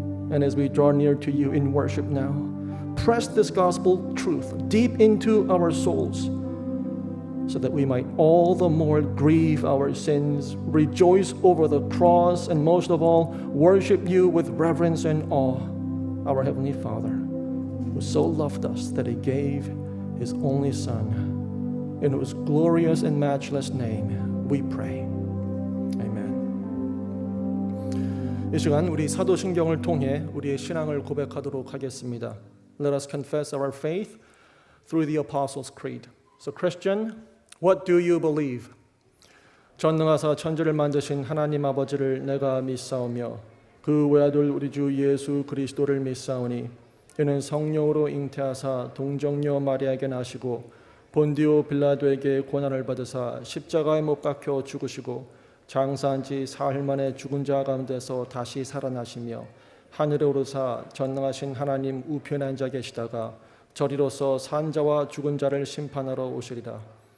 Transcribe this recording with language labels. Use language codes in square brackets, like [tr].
[en] And as we draw near to you in worship now, press this gospel truth deep into our souls, so that we might all the more grieve our sins, rejoice over the cross, and most of all, worship you with reverence and awe, our Heavenly Father, who so loved us that He gave His only Son, in whose glorious and matchless name we pray. Amen. [ko] 이 시간 우리 사도신경을 통해 우리의 신앙을 고백하도록 하겠습니다. [en] Let us confess our faith through the Apostles' Creed. So, Christian, what do you believe? [ko] 전능하사 천지를 만드신 하나님 아버지를 내가 믿사오며 그 외아들 우리 주 예수 그리스도를 믿사오니 이는 성령으로 잉태하사 동정녀 마리아에게 나시고 본디오 빌라도에게 고난을 받으사 십자가에 못 박혀 죽으시고 장사한 지 사흘 만에 죽은 자 가운데서 다시 살아나시며 하늘에 오르사 전능하신 하나님 우편에 앉아 계시다가 저리로서 산자와 죽은 자를 심판하러 오시리라.